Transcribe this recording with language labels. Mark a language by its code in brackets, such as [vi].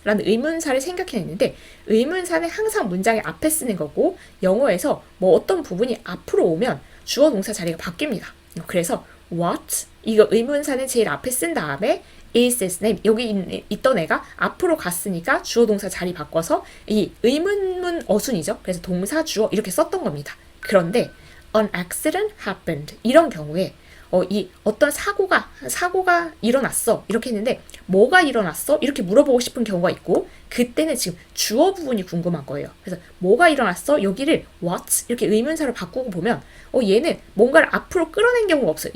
[ko] 라는 의문사를 생각해냈는데 의문사는 항상 문장의 앞에 쓰는 거고 영어에서 뭐 어떤 부분이 앞으로 오면 주어 동사 자리가 바뀝니다. 그래서 what? 이거 의문사는 제일 앞에 쓴 다음에 [en] is his name [ko] 여기 있던 애가 앞으로 갔으니까 주어 동사 자리 바꿔서 이 의문문 어순이죠. 그래서 동사 주어 이렇게 썼던 겁니다. 그런데 [en] An accident happened. [ko] 이런 경우에 이 어떤 사고가 일어났어 이렇게 했는데 뭐가 일어났어? 이렇게 물어보고 싶은 경우가 있고 그때는 지금 주어 부분이 궁금한 거예요. 그래서 뭐가 일어났어? 여기를 what 이렇게 의문사로 바꾸고 보면 얘는 뭔가를 앞으로 끌어낸 경우가 없어요.